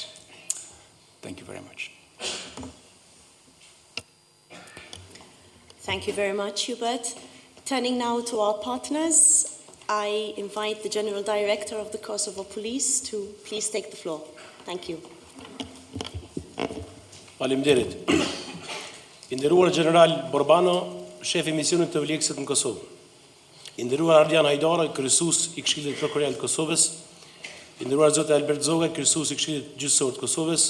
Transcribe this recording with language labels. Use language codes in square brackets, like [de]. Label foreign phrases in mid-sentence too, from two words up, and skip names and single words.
[en] Thank you very much. Thank you very much, Hubert. Turning now to our partners, I invite the General Director of the Kosovo Police to please take the floor. Thank you. [sq] Faleminderit. I nderuar General Barbano, shef I misionit të EULEX-it në Kosovë. I nderuar Ardian Hajdaraj, kryesues I Këshillit Prosecutorial të Kosovës. I nderuar Zoti Albert Zogaj, kryesues I Këshillit Gjyqësor të Kosovës.